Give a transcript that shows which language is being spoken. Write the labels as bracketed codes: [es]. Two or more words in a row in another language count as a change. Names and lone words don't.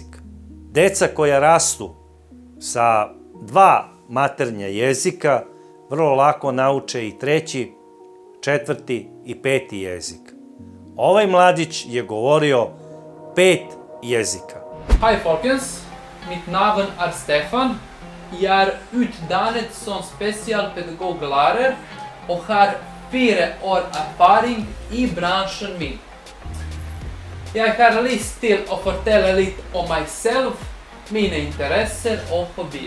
[sr] Deca koja rastu sa 2 maternja jezika vrlo lako nauče i 3., 4. i 5. jezik. Ovaj mladić je govorio 5 jezika. [no] Hej folkens, mitt navn er Stefan. Jeg er utdannet som spesialpedagoglærer og har 4 år erfaring i bransjen min. Jeg har lyst til å fortelle litt om meg selv, mine interesser og hobbyer.